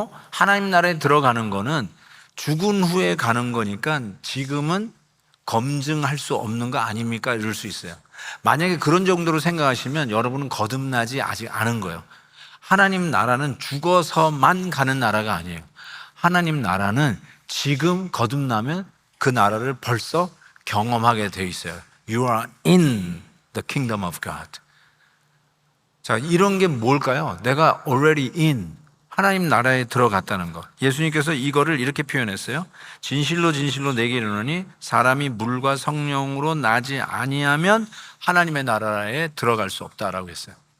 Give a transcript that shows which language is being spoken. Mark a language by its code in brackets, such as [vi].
[ko] 하나님 나라에 들어가는 거는 죽은 후에 가는 거니까 지금은 검증할 수 없는 거 아닙니까? 이럴 수 있어요. 만약에 그런 정도로 생각하시면 여러분은 거듭나지 아직 않은 거예요. 하나님 나라는 죽어서만 가는 나라가 아니에요. 하나님 나라는 지금 거듭나면 그 나라를 벌써 경험하게 되어 있어요. [en] You are in the kingdom of God. [ko] 자, 이런 게 뭘까요? 내가 [en] already in, [ko] 하나님 나라에 들어갔다는 것. 예수님께서 이거를 이렇게 표현했어요. 진실로 진실로 내게 이르노니 사람이 물과 성령으로 나지 아니하면 하나님의 나라에 들어갈 수 없다라고 했어요.